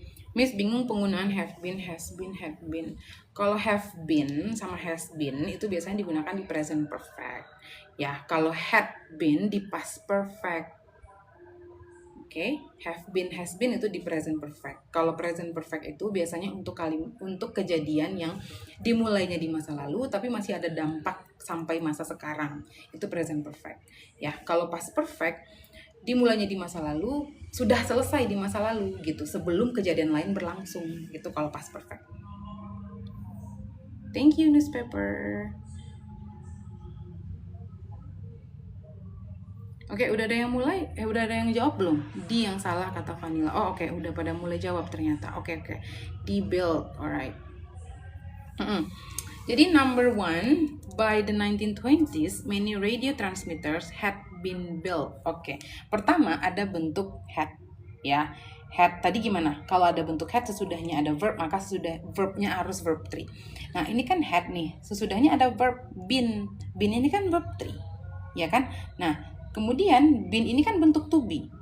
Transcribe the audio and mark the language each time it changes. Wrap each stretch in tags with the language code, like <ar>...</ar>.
<id>Miss bingung penggunaan have been, has been, have been. Kalau have been sama has been itu biasanya digunakan di present perfect. Ya, kalau had been di past perfect. Oke, have been, has been itu di present perfect. Kalau present perfect itu biasanya untuk kejadian yang dimulainya di masa lalu tapi masih ada dampak sampai masa sekarang. Itu present perfect. Ya, kalau past perfect dimulainya di masa lalu, sudah selesai di masa lalu gitu, sebelum kejadian lain berlangsung gitu kalau past perfect.</id> <en>Thank you newspaper.</en> <id>Oke, udah ada yang mulai? Udah ada yang jawab belum? Di yang salah kata Vanilla. Oh, oke, udah pada mulai jawab ternyata. Oke. Di build, alright. Jadi</id> <en>number 1, by the 1920s, many radio transmitters had been built.</en> <id>Oke. Pertama ada bentuk had, ya. Had tadi gimana? Kalau ada bentuk had sesudahnya ada verb, maka verbnya harus verb 3. Nah, ini kan had nih. Sesudahnya ada verb been. Been ini kan verb 3. Ya kan? Nah, kemudian been ini kan bentuk to be.</id>